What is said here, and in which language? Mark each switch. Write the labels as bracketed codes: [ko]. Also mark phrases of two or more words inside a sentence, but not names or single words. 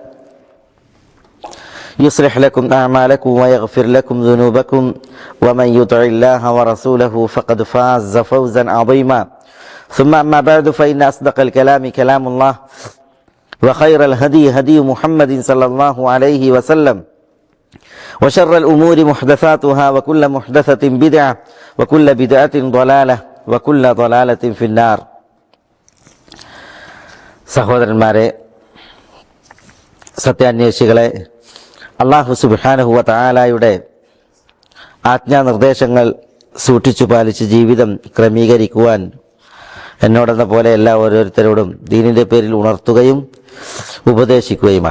[ar] يصلح لكم أعمالكم ويغفر لكم ذنوبكم ومن يطع الله ورسوله فقد فاز فوزا عظيما ثم أما بعد فإن أصدق الكلام كلام الله وخير الهدي هدي محمد صلى الله عليه وسلم وشر الأمور محدثاتها وكل محدثة بدعة وكل بدعة ضلالة وكل ضلالة في النار. [ml] സഹോദരന്മാരെ, സത്യാന്വേഷികളെ, അല്ലാഹു [ar] سبحانه و تعالى [ml] ആജ്ഞാനിർദ്ദേശങ്ങൾ സൂക്ഷിച്ചു പാലിച്ച് ജീവിതം ക്രമീകരിക്കുവാൻ എന്നോടെന്ന പോലെ എല്ലാ ഓരോരുത്തരോടും ദീനിൻ്റെ പേരിൽ ഉണർത്തുകയും ഉപദേശിക്കുകയുമാണ്.